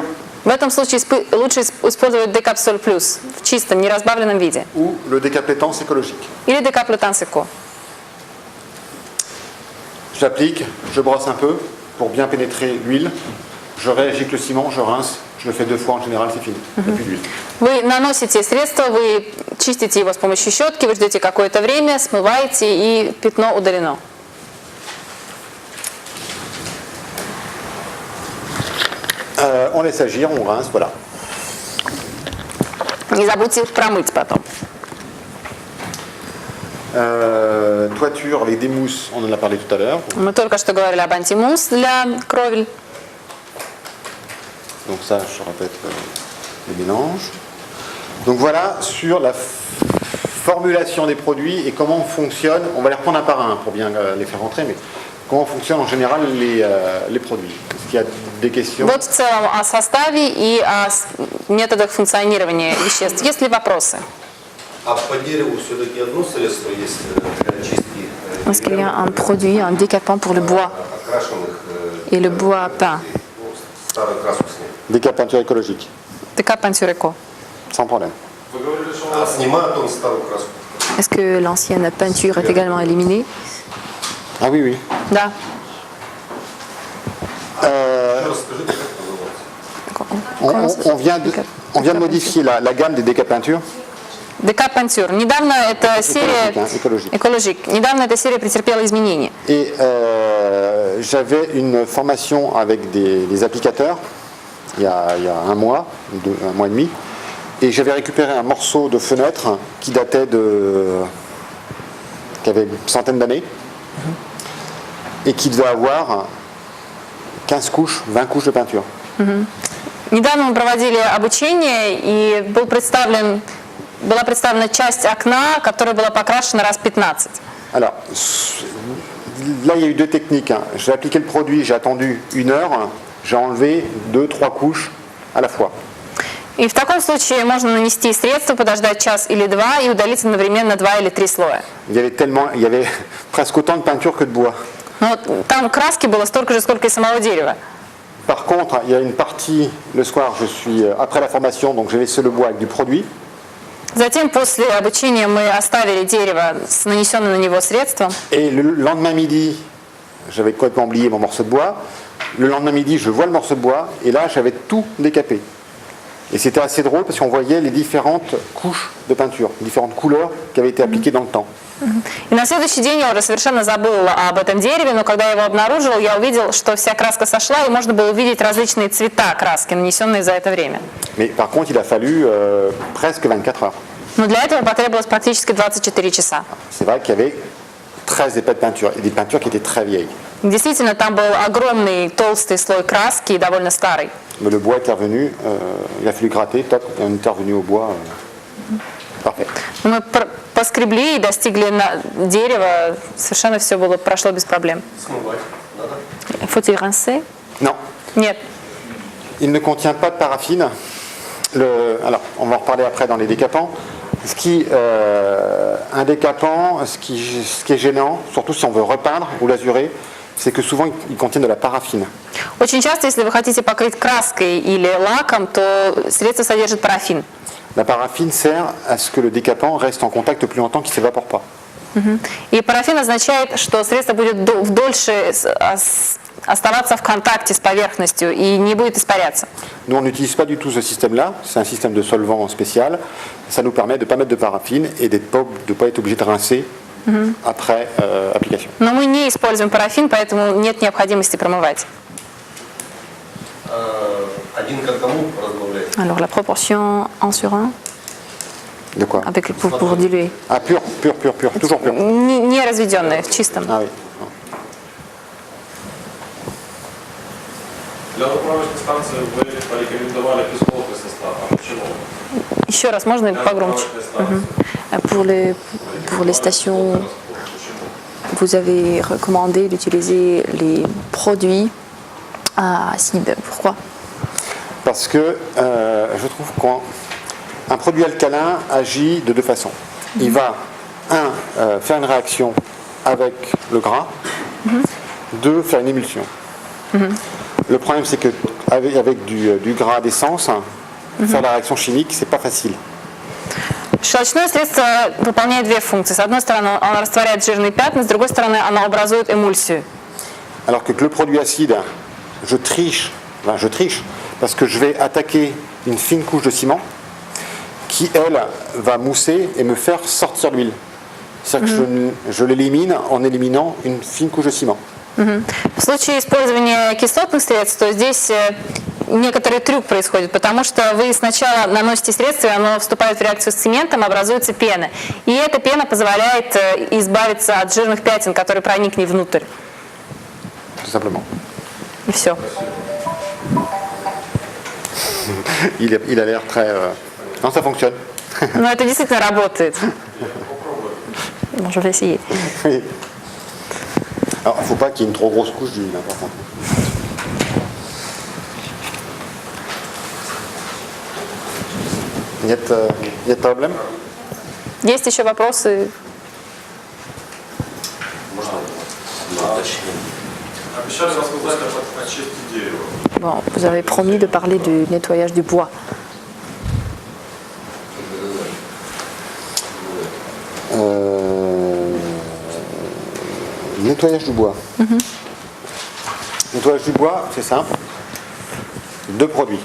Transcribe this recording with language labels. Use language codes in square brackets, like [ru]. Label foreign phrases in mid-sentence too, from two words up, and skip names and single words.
[ru] В этом случае лучше использовать декапсоль плюс в чистом, неразбавленном виде. [fr] Ou le décaplétance écologique. [ru] Или декаплетанс эко. [fr] J'applique, je brosse un peu pour bien pénétrer l'huile. Je réagis avec le ciment, je rince. Je le fais 2 fois en général, c'est fini. Il n'y a plus d'huile. [ru] Вы наносите средство, вы чистите его с помощью щетки, вы ждете какое-то время, смываете, и пятно удалено. [fr] On laisse agir, on rince, voilà. [ru] Не забудьте их промыть потом. [fr] Toiture avec des mousses, on en a parlé tout à l'heure. [ru] Мы только что говорили об антимусс для кровель. [fr] Donc ça, je répète les mélanges. Donc voilà, sur la formulation des produits et comment fonctionne, on va les reprendre un par un pour bien les faire rentrer, mais comment fonctionnent en général les produits. Est-ce qu'il y a des questions? [ru] Вот в целом о составе и о методах функционирования веществ. Есть ли вопросы? А по дереву все-таки одно средство есть для очистки? [fr] Est-ce qu'il y a un produit, un décapant pour le bois [ru] Окрашенных [fr] et le bois peint? [ru] старую краску снять. [fr] Décapeinture écologique, Décapeinture éco. sans problème. [ru] А снимает он старую краску? [fr] Est-ce que l'ancienne peinture est également éliminée? Ah oui, oui. [ru] Да. Расскажите, как называется? [fr] On vient de modifier la gamme des décapeintures. [ru] Декапентюр. Недавно эта серия... Экологик. Недавно эта серия претерпела изменения. [fr] Et j'avais une formation avec des applicateurs il y a un mois et demi. Et j'avais récupéré un morceau de fenêtre qui datait qui avait une centaine d'années et qui devait avoir 15 couches, 20 couches de peinture. [ru] Недавно мы проводили обучение, и была представлена часть окна, которая была покрашена раз 15. [fr] Alors, là il y a eu deux techniques. J'ai appliqué le produit, j'ai attendu 1 heure, j'ai enlevé 2-3 couches à la fois. [ru] И в таком случае можно нанести средство, подождать час или два и удалить одновременно 2 или 3 слоя. [fr] Il y avait presque autant de peinture que de bois. [ru] Но там краски было столько же, сколько и самого дерева. [fr] Par contre, il y a une partie, le soir, je suis après la formation, donc j'ai laissé le bois avec du produit. [ru] Затем, после обучения, мы оставили дерево с нанесенным на него средством. [fr] Et le lendemain midi, j'avais complètement oublié mon morceau de bois. Le lendemain midi, je vois le morceau de bois, et là, j'avais tout décapé. Et c'était assez drôle parce qu'on voyait les différentes couches de peinture, différentes couleurs qui avaient été appliquées dans le temps. [ru] И на следующий день я уже совершенно забыла об этом дереве, но когда я его обнаружил, я увидел, что вся краска сошла, и можно было увидеть различные цвета краски, нанесенные за это время. [fr] Mais par contre, il a fallu presque 24 heures. [ru] Но для этого потребовалось практически 24 часа. [fr] C'est vrai qu'il y avait 13 épais de peinture, et des peintures qui étaient très vieilles. [ru] Действительно, там был огромный толстый слой краски, и довольно старый. [fr] Mais le bois était revenu, il a fallu gratter, top, et on était revenu au bois. Parfait. [ru] Мы поскребли и достигли дерева, совершенно все прошло без проблем. Смывать надо? [fr] Faut-il rincer? Non, [ru] Нет. [fr] il ne contient pas de paraffine. Alors, on va en reparler après dans les décapants. Un décapant, ce qui est gênant, surtout si on veut repeindre ou lazurer, c'est que souvent ils contiennent de la paraffine. [ru] Очень часто, если вы хотите покрыть краской или лаком, то средство содержит парафин. [fr] La paraffine sert à ce que le décapant reste en contact plus longtemps, qu'il ne s'évapore pas. [ru] И парафин означает, что средство будет дольше оставаться в контакте с поверхностью и не будет испаряться. [fr] Nous, on n'utilise pas du tout ce système-là. C'est un système de solvant spécial. Ça nous permet de ne pas mettre de paraffine et de ne pas être obligé de rincer après application. [ru] Но мы не используем парафин, поэтому нет необходимости промывать. Один к одному разбавлять? [fr] Alors la proportion 1 sur 1 De quoi? avec pour diluer. Ah, pur, toujours pur. [ru] Не разведенное, в чистом. [fr] Ah oui. [ru] Для заправочной станции вы порекомендовали кислотный состав. А почему? Еще раз, можно Для погромче? заправочной станции. [fr] Pour les stations, vous avez recommandé d'utiliser les produits acides. Pourquoi? Parce que je trouve qu'un produit alcalin agit de deux façons. Il va, faire une réaction avec le gras, 2, faire une émulsion. Le problème, c'est qu'avec du gras d'essence, faire la réaction chimique, c'est pas facile. [ru] Щелочное средство выполняет две функции. С одной стороны, оно растворяет жирные пятна, с другой стороны, оно образует эмульсию. [fr] Alors que le produit acide, je triche, parce que je vais attaquer une fine couche de ciment qui, elle, va mousser et me faire sortir l'huile. C'est-à-dire que je l'élimine en éliminant une fine couche de ciment. [ru] В случае использования кислотных средств, то здесь некоторый трюк происходит, потому что вы сначала наносите средство, и оно вступает в реакцию с цементом, образуется пена. И эта пена позволяет избавиться от жирных пятен, которые проникли внутрь. [fr] Tout simplement. [ru] И все. [fr] Il a l'air très... Non, ça fonctionne. [ru] Но это действительно работает. [fr] Bon, je vais essayer. Oui. Alors, il ne faut pas qu'il y ait une trop grosse couche d'huile, par contre. [ru] Нет проблем? Есть еще вопросы? Обещали рассказать о чистке дерева. [fr] Bon, vous avez promis de parler du nettoyage du bois. Nettoyage du bois. Nettoyage du bois, c'est simple. 2 produits.